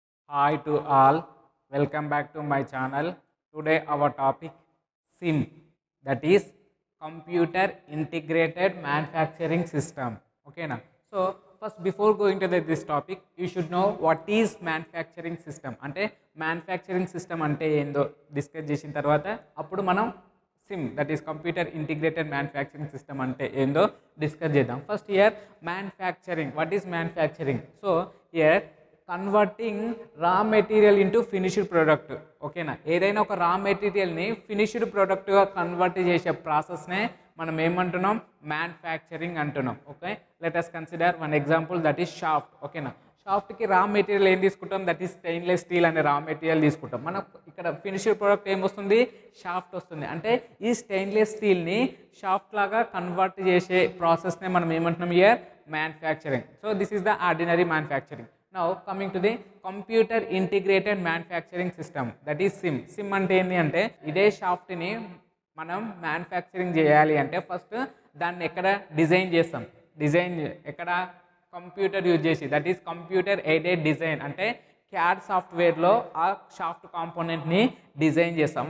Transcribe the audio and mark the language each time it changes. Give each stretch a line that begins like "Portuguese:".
English: Hi to all, welcome back to my channel. Today our topic SIM, that is Computer Integrated Manufacturing System. Okay na? So first before going to this topic, you should know what is manufacturing system.
Telugu: అంటే manufacturing system అంటే ఏందో discuss చేసిన తర్వాత అప్పుడు మనం
English: CIM that is computer integrated manufacturing system
Telugu: అంటే ఏందో discuss చేద్దాం.
English: First year manufacturing, what is manufacturing? So year converting raw material into finished product.
Telugu: ఓకేనా, ఏదైనా ఒక రా మెటీరియల్ని ఫినిష్డ్ ప్రోడక్ట్గా కన్వర్ట్ చేసే ప్రాసెస్నే మనం ఏమంటున్నాం, మ్యానుఫ్యాక్చరింగ్ అంటున్నాం. Okay,
English: let us consider one example,
Telugu: that is shaft. ఓకేనా, షాఫ్ట్కి రా మెటీరియల్ ఏం తీసుకుంటాం,
English: that is stainless steel
Telugu: అనే రా మెటీరియల్ తీసుకుంటాం. మనం ఇక్కడ ఫినిష్డ్ ప్రోడక్ట్ ఏమొస్తుంది, షాఫ్ట్ వస్తుంది. అంటే ఈ స్టెయిన్లెస్ స్టీల్ని షాఫ్ట్ లాగా కన్వర్ట్ చేసే ప్రాసెస్నే మనం ఏమంటున్నాం, year manufacturing.
English: So this is the ordinary manufacturing. Now coming to the computer integrated manufacturing system, that is SIM.
Telugu: SIM అంటే ఏంటి అంటే, ఇదే షాఫ్ట్ని మనం మ్యానుఫ్యాక్చరింగ్ చేయాలి అంటే ఫస్ట్ దాన్ని ఎక్కడ డిజైన్ చేస్తాం, డిజైన్ ఎక్కడ, కంప్యూటర్ యూజ్ చేసి,
English: That is computer aided design.
Telugu: అంటే క్యాడ్ సాఫ్ట్వేర్లో ఆ షాఫ్ట్ కాంపోనెంట్ని డిజైన్ చేస్తాం.